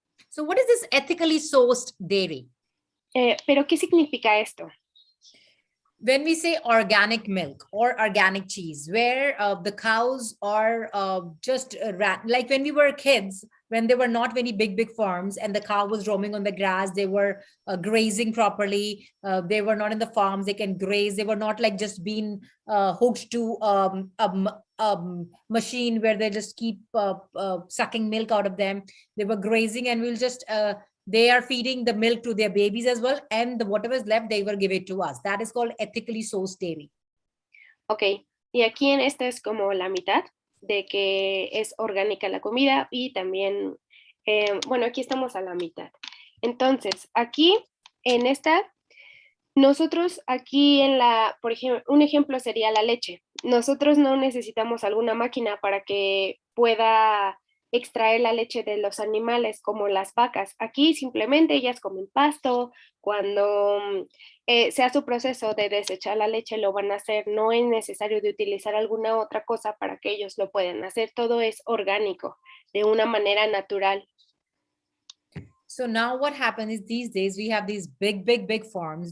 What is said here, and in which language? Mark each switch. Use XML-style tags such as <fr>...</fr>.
<en>So what is this ethically sourced dairy?</en> <es>Pero ¿qué significa esto?</es> <en>When we say organic milk or organic cheese, where the cows are just like when we were kids, when there were not many big farms and the cow was roaming on the grass, they were grazing properly. They were not in the farms, they can graze. They were not like just being hooked to a machine where they just keep sucking milk out of them. They were grazing, and we'll just they are feeding the milk to their babies as well, and whatever is left, they will give it to us. That is called ethically sourced dairy.</en> <es>Ok, y aquí en esta es como la mitad de que es orgánica la comida y también, bueno, aquí estamos a la mitad. Entonces, aquí en esta, nosotros aquí por ejemplo, un ejemplo sería la leche. Nosotros no necesitamos alguna máquina para que pueda extraer la leche de los animales como las vacas. Aquí simplemente ellas comen pasto. Cuando sea su proceso de desechar la leche, lo van a hacer. No es necesario de utilizar alguna otra cosa para que ellos lo puedan hacer. Todo es orgánico, de una manera natural.</es> <en>So now what happens is these days we have these big farms.</en>